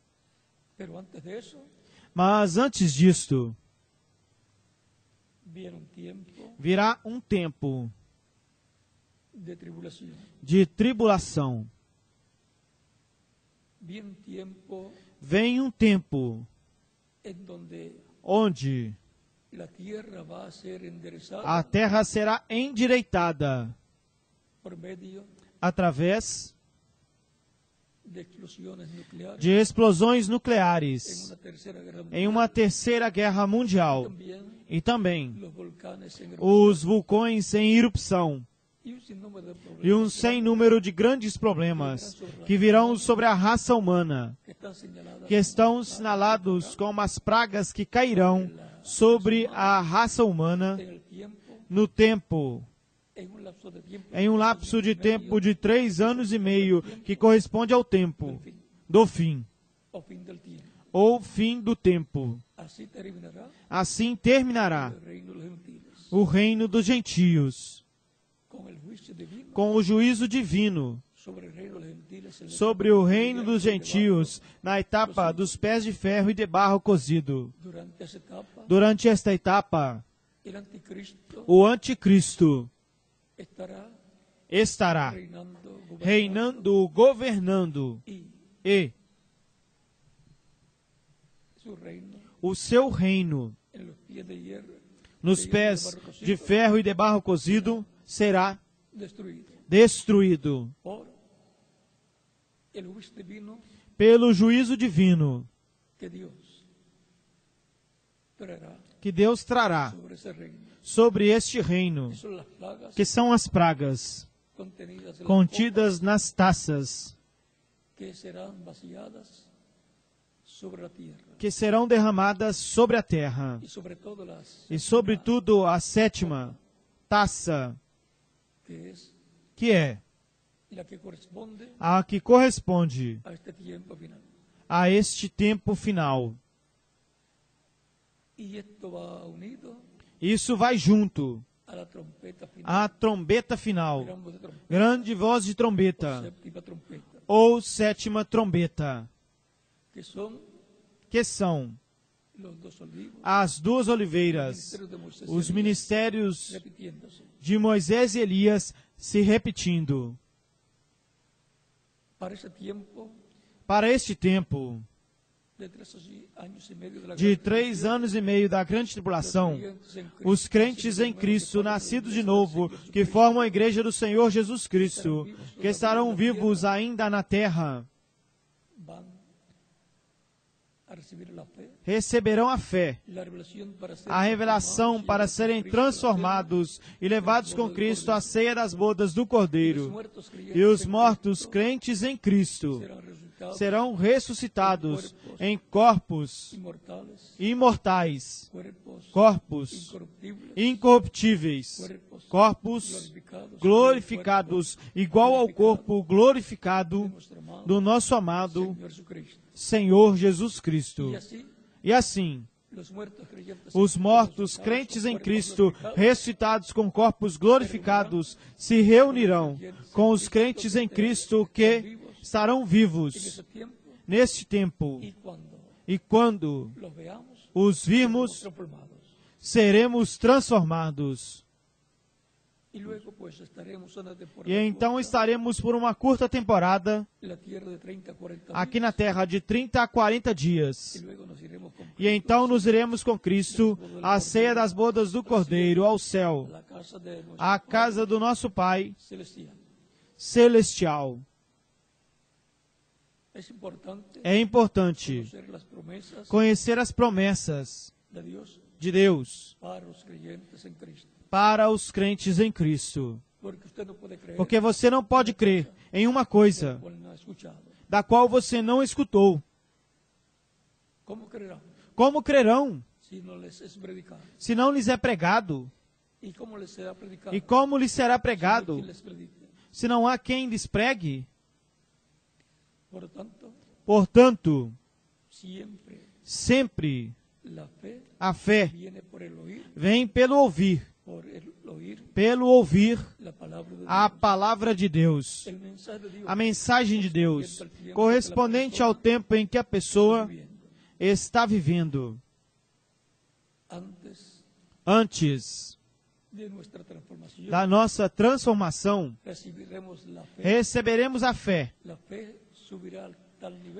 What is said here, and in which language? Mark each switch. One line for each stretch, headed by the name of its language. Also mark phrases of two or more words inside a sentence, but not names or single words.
Portuguese: Mas antes disto, virá um tempo de tribulação. Vem um tempo onde
Spanish: la tierra va a ser enderezada
Portuguese: a terra será endireitada
Spanish: por medio
Portuguese: através
Spanish: de explosiones nucleares
Portuguese: de explosões
Spanish: en
Portuguese: nucleares
Spanish: una tercera guerra
Portuguese: em
Spanish: mundial.
Portuguese: uma terceira guerra mundial.
Spanish: También
Portuguese: E também
Spanish: los volcanes en
Portuguese: os vulcões em erupção
Spanish: y un sinnúmero de problemas
Portuguese: e sem número de grandes problemas que virão sobre a raça humana,
Spanish: que están señaladas
Portuguese: que estão sinalados como as pragas que cairão sobre a raça humana
Spanish: en el tiempo,
Portuguese: no tempo,
Spanish: en un lapso de tiempo
Portuguese: em um lapso de tempo de 3 anos e meio, que corresponde ao tempo do fim,
Spanish: o fin del tiempo.
Portuguese: ou fim do tempo.
Spanish: Así terminará
Portuguese: Assim terminará
Spanish: el reino de los gentiles
Portuguese: o reino dos gentios,
Spanish: con el juicio divino
Portuguese: com o juízo divino
Spanish: sobre el reino de los gentiles en la
Portuguese: sobre o reino dos gentios, na etapa dos pés de ferro e de barro cozido.
Spanish: durante esa etapa.
Portuguese: Durante esta etapa,
Spanish: El anticristo
Portuguese: o anticristo
Spanish: estará
Portuguese: estará reinando, governando,
Spanish: y
Portuguese: e
Spanish: su reino
Portuguese: o seu reino,
Spanish: en los pies de hierro
Portuguese: nos pés de ferro e de barro cozido, será
Spanish: destruido
Portuguese: destruído
Spanish: por el juicio divino
Portuguese: pelo juízo divino
Spanish: que Dios traerá
Portuguese: que Deus trará
Spanish: sobre ese reino.
Portuguese: sobre este reino,
Spanish: Que son las plagas
Portuguese: que são as pragas
Spanish: contenidas en las
Portuguese: contidas nas taças,
Spanish: copas que serán vaciadas sobre la tierra
Portuguese: que serão derramadas sobre a terra,
Spanish: y sobre todo las
Portuguese: e sobretudo a sétima taça,
Spanish: que es
Portuguese: que é
Spanish: la que corresponde
Portuguese: a que corresponde
Spanish: a este tiempo final.
Portuguese: a este tempo final.
Spanish: Y esto va unido
Portuguese: Isso vai junto
Spanish: a la trompeta final.
Portuguese: à trombeta final,
Spanish: Gran voz de trompeta,
Portuguese: grande voz de trombeta,
Spanish: séptima trompeta,
Portuguese: ou sétima trombeta,
Spanish: que son
Portuguese: que são
Spanish: los dos olivos,
Portuguese: as duas oliveiras,
Spanish: ministerios de Moisés y
Portuguese: os
Spanish: Elías,
Portuguese: ministérios
Spanish: repitiéndose.
Portuguese: de Moisés e Elias se repetindo.
Spanish: Para ese tiempo
Portuguese: Para este tempo
Spanish: de 3 años y medio de la
Portuguese: de
Spanish: gran
Portuguese: 3
Spanish: tribulación,
Portuguese: anos e meio da grande tribulação, os crentes em Cristo, nascidos de novo, que formam a igreja do Senhor Jesus Cristo, que estarão vivos ainda na terra,
Spanish: van a recibir la fe,
Portuguese: receberão a fé,
Spanish: la revelación para ser
Portuguese: a revelação para serem transformados e levados com Cristo à ceia das bodas do Cordeiro. E os mortos crentes em Cristo serão ressuscitados em corpos
Spanish: inmortales,
Portuguese: imortais,
Spanish: cuerpos
Portuguese: corpos
Spanish: incorruptibles,
Portuguese: incorruptíveis, corpos glorificados, igual ao corpo glorificado do nosso amado
Spanish: Señor Jesucristo.
Portuguese: Senhor Jesus Cristo.
Spanish: Y así,
Portuguese: E assim,
Spanish: los muertos creyentes
Portuguese: os mortos crentes em Cristo, ressuscitados com corpos glorificados, se reunirão com os crentes em Cristo que estarão
Spanish: en
Portuguese: vivos
Spanish: ese tiempo,
Portuguese: neste tempo.
Spanish: y cuando
Portuguese: E quando
Spanish: los veamos,
Portuguese: os virmos,
Spanish: transformados.
Portuguese: seremos transformados.
Spanish: Y luego pues estaremos una temporada
Portuguese: E então
Spanish: corta
Portuguese: estaremos por uma curta temporada
Spanish: en la tierra de 30 a 40
Portuguese: aqui
Spanish: días,
Portuguese: na terra de 30 a 40 dias.
Spanish: y luego nos iremos con
Portuguese: E então nos iremos com Cristo à ceia das bodas do Cordeiro, ao céu,
Spanish: la casa de nuestro
Portuguese: à casa do nosso Pai
Spanish: celestial.
Portuguese: celestial.
Spanish: Es importante
Portuguese: É importante
Spanish: conocer las promesas
Portuguese: conhecer as promessas
Spanish: de Dios
Portuguese: de Deus
Spanish: para los creyentes en Cristo.
Portuguese: para os crentes em Cristo.
Spanish: Porque usted no puede creer
Portuguese: Porque você não pode crer em uma coisa
Spanish: cual no ha escuchado.
Portuguese: da qual você não escutou.
Spanish: ¿Cómo creerán
Portuguese: Como crerão
Spanish: si no les es predicado?
Portuguese: se não lhes é pregado?
Spanish: ¿Y cómo les será predicado?
Portuguese: E como lhes será
Spanish: Si no
Portuguese: pregado
Spanish: quien les predique?
Portuguese: se não há quem lhes pregue?
Spanish: Por lo tanto,
Portuguese: Portanto,
Spanish: siempre
Portuguese: sempre
Spanish: la fe
Portuguese: a fé
Spanish: viene por el oír,
Portuguese: vem pelo ouvir
Spanish: la palabra de
Portuguese: a
Spanish: Dios.
Portuguese: palavra de Deus,
Spanish: El mensaje de Dios
Portuguese: a mensagem de Deus,
Spanish: correspondiente al tiempo
Portuguese: correspondente
Spanish: que la
Portuguese: ao tempo em que a pessoa
Spanish: persona
Portuguese: está vivendo.
Spanish: antes
Portuguese: Antes
Spanish: de nuestra transformación,
Portuguese: da nossa transformação,
Spanish: recibiremos la fe.
Portuguese: receberemos a fé.
Spanish: La fe subirá al tal nivel